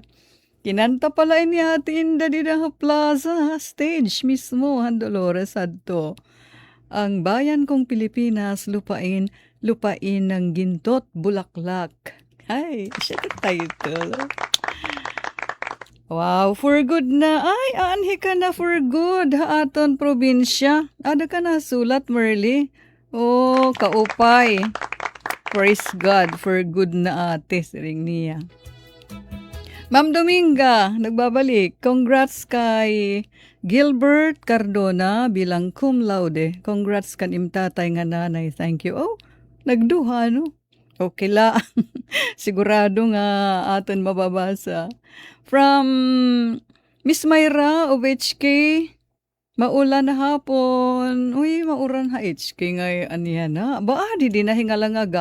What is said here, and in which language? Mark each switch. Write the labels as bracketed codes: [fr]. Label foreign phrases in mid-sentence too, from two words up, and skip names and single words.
[war] Kinanta pala ni Ate Inda di na plaza, stage mismo, ang Dolores adto. [tl] Ang bayan kong Pilipinas, lupain ng gintot, bulaklak. [war] Ay, siya ka title. Wow, [en] for good [war] na. Ay, aanhi ka na [en] for good, [war] haaton probinsya. Ada ka na sulat, Merly? Oh, kaupay. Praise God, [en] for good [war] na ate, siring niya. Ma'am Dominga, nagbabalik. Congrats kay Gilbert Cardona bilang cum laude. Congrats kan imtatay nga nanay. [en] Thank you. [war] Oh, nagduha, no? Okay la. Sigurado nga aton mababasa. From Miss Mayra of HK, maulan na hapon. Uy, mauran ha HK nga aniya na. Ba, di na hingalangaga.